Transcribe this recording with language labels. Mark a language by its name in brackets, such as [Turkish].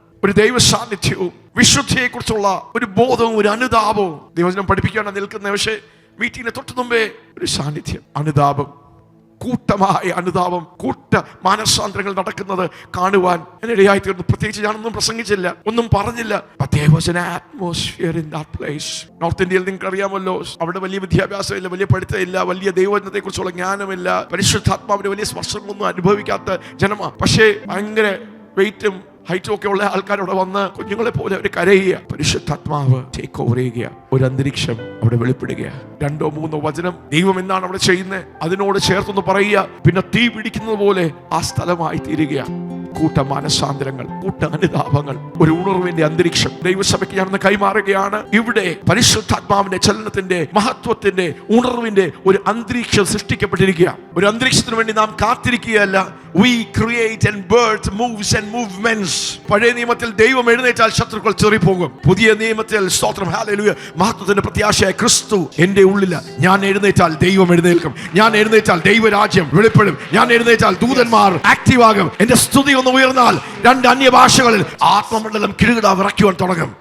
[Malayalam] ഒരു ദൈവ സാന്നിധ്യവും വിശുദ്ധിയെക്കുറിച്ചുള്ള ഒരു ബോധവും ഒരു അനുതാപവും ദൈവജനം പഠിപ്പിക്കാനാണ് നിൽക്കുന്നത്. പക്ഷേ മീറ്റിങ്ങിന് തൊട്ട് മുമ്പേ ഒരു സാന്നിധ്യം, അനുതാപം, കൂട്ടമായ അനുതാപം, കൂട്ട മാനസാന്തരങ്ങൾ നടക്കുന്നത് കാണുവാൻ എന്നിടയായി തീർന്നു. പ്രത്യേകിച്ച് ഞാനൊന്നും പ്രസംഗിച്ചില്ല, ഒന്നും പറഞ്ഞില്ല. [English] atmosphere in that place. [Malayalam] North ഇന്ത്യയിൽ നിങ്ങൾക്ക് അറിയാമല്ലോ, അവിടെ വലിയ വിദ്യാഭ്യാസമില്ല, വലിയ പഠിത്തമില്ല, വലിയ ദൈവത്തെ കുറിച്ചുള്ള ജ്ഞാനമില്ല, പരിശുദ്ധാത്മാവിന്റെ വലിയ സ്പർശങ്ങളൊന്നും അനുഭവിക്കാത്ത ജനമാണ്. പക്ഷേ ഭയങ്കര വെയിറ്റും ഹൈറ്റും ഒക്കെ ഉള്ള ആൾക്കാരവിടെ വന്ന് കുഞ്ഞുങ്ങളെ പോലെ അവർ കരയുക. പരിശുദ്ധാത്മാവ് ടേക്ക് ഓവർ ചെയ്യുക. ഒരു അന്തരീക്ഷം അവിടെ വെളിപ്പെടുക. 2-3 വചനം ദൈവം എന്താണ് അവിടെ ചെയ്യുന്നത് അതിനോട് ചേർത്തൊന്ന് പറയുക. പിന്നെ തീ പിടിക്കുന്നത് പോലെ ആ സ്ഥലമായി തീരുക. കൂട്ട മാനസാന്തരങ്ങൾ, കൂട്ട അനുതാപങ്ങൾ, ഒരു ഉണർവിന്റെ അന്തരീക്ഷം ദൈവസഭയ്ക്ക് ഞാനൊന്ന് കൈമാറുകയാണ്. ഇവിടെ പരിശുദ്ധാത്മാവിന്റെ ചലനത്തിന്റെ, മഹത്വത്തിന്റെ, ഉണർവിന്റെ ഒരു അന്തരീക്ഷം സൃഷ്ടിക്കപ്പെട്ടിരിക്കുക. ഒരു അന്തരീക്ഷത്തിന് വേണ്ടി നാം കാത്തിരിക്കുകയല്ല. [English] We create and birth moves and movements. [Malayalam] പഴയ നിയമത്തിൽ ദൈവം എഴുന്നേറ്റാൽ ശത്രുക്കൾ ചെറിപ്പോകും. പുതിയ നിയമത്തിൽ സ്തോത്രം, ഹല്ലേലൂയ, മഹത്വത്തിന്റെ പ്രത്യാശയായ ക്രിസ്തു എന്റെ ഉള്ളിൽ. ഞാൻ എഴുന്നേറ്റാൽ ദൈവം എഴുന്നേൽക്കും. ഞാൻ എഴുന്നേറ്റാൽ ദൈവരാജ്യം വെളിപ്പെടും. ഞാൻ എഴുന്നേറ്റാൽ ദൂതന്മാർ ആക്റ്റീവ് ആകും. എന്റെ സ്തുതി ഒന്ന് ഉയർന്നാൽ 2 അന്യഭാഷകളിൽ ആത്മമണ്ഡലം കിടുകിട വിറയ്ക്കുവാൻ തുടങ്ങും.